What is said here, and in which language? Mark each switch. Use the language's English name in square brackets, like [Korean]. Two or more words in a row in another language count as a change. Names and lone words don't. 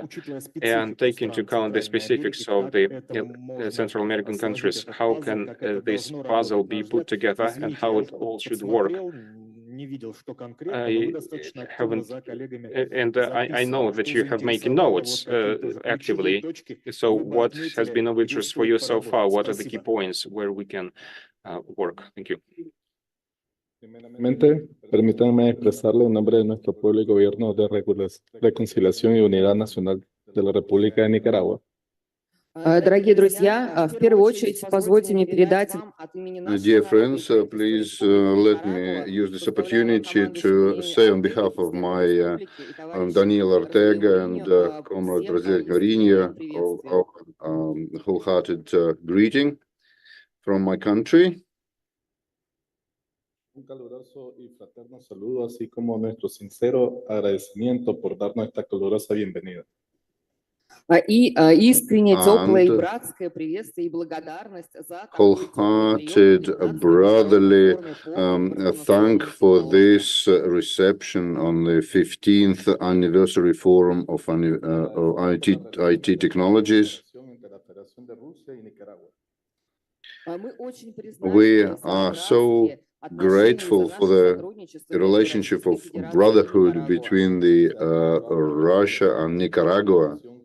[English] And take into account the specifics of the Central American countries, how can this puzzle be put together and how it all should work? I haven't, and I know that you have making notes actively. So what has been of interest for you so far? What are the key points where we can work? Thank you. [Spanish] Primeramente, permítanme expresarle en nombre de nuestro pueblo y gobierno de reconciliación y unidad nacional de la República de Nicaragua. [Russian] Дорогие друзья, в первую очередь позвольте мне передать вам от имени [English] Dear friends, please let me use this opportunity to say on behalf of my Daniel Ortega and Comrade Razel Gorinia, wholehearted greeting from my country. [Spanish] Un caluroso y fraterno saludo, así como nuestro sincero agradecimiento por darnos esta calurosa bienvenida. [Russian] И искренне теплое и братское приветствие и благодарность за [English] wholehearted brotherly thank for this reception on the 15th anniversary forum of IT technologies. We are so grateful for the relationship of brotherhood between the Russia and Nicaragua.